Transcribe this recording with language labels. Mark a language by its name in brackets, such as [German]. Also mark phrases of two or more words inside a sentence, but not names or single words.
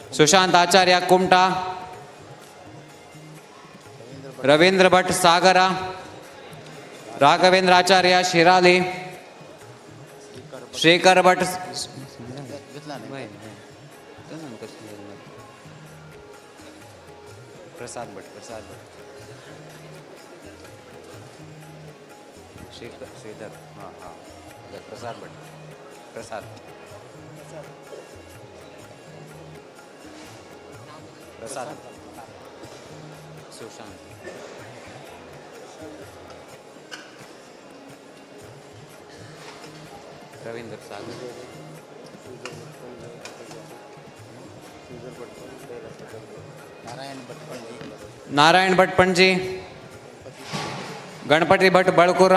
[Marathi] सुशांत आचार्य कुमटा रवींद्र भट सागरा राघवेंद्र आचार्य शिराली श्रीकर भट घेतला नाही प्रसाद भट श्रीधर हां प्रसाद भट प्रसाद सुशांत रवींद्र सागर नारायण भट पणजी गणपती भट बळकुरा